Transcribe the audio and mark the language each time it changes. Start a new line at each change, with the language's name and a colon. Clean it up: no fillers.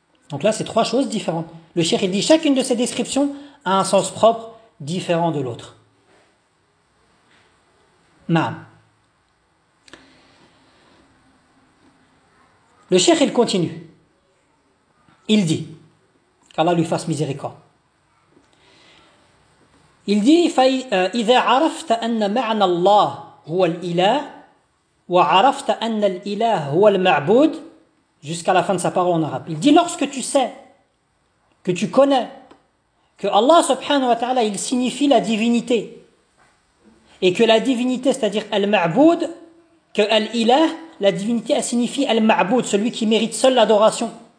French: Donc là, c'est trois choses différentes. Le cheikh, il dit, chacune de ces descriptions a un sens propre différent de l'autre.
Arabic: Naam.
French: Le cheikh, il continue. Il dit, qu'Allah lui fasse miséricorde. Il dit,
Arabic: إِذَا عَرَفْتَ أَنَّ مَعْنَ اللَّهُ هُوَ الْإِلَهُ وَعَرَفْتَ أَنَّ الْإِلَهُ هُوَ الْمَعْبُودُ.
French: Jusqu'à la fin de sa parole en arabe. Il dit, lorsque tu sais, que tu connais, que Allah subhanahu wa ta'ala, il signifie la divinité, et que la divinité, c'est-à-dire al-ma'boud, que al-ilah, la divinité, elle signifie Al-Ma'boud, celui qui mérite seul l'adoration.